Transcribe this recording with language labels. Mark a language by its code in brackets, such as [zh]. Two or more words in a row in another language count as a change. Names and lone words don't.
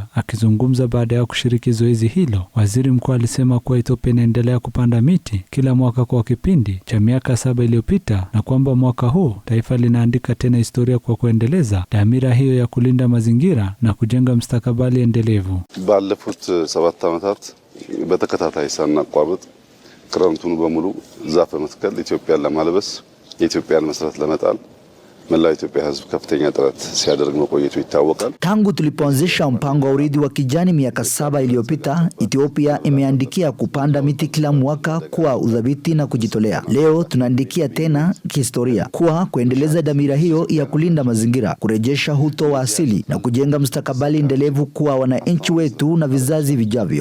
[sw] Akizungumza baada ya kushiriki zoezi hilo, Waziri Mkuu alisema kuwa Ethiopia inaendelea kupanda miti kila mwaka kwa kipindi cha miaka 7 iliyopita, na kwamba mwaka huu taifa linaandika tena historia kwa kuendeleza dhamira hiyo ya kulinda mazingira na kujenga mustakabali endelevu. [am] ባለፉት 7 ዓመታት በተከታታይ ሳናቋርጥ ክረምቱን በሙሉ ዛፍ በመትከል ኢትዮጵያን ለማልበስ የኢትዮጵያን መሰረት ለመጣል መላው ኢትዮጵያ ሕዝብ ከፍተኛ ጥረት ሲያደርግ መቆየቱ ይታወቃል። [sw] Tangu tulipoanzisha mpango wa urithi wa kijani miaka 7 iliyopita, Ethiopia imeandikia kupanda miti kila mwaka kwa udhabiti na kujitolea. Leo tunaandikia tena kihistoria kwa kuendeleza dhamira hiyo ya kulinda mazingira, kurejesha uto wa asili na kujenga mustakabali endelevu kwa wananchi wetu na vizazi vijavyo.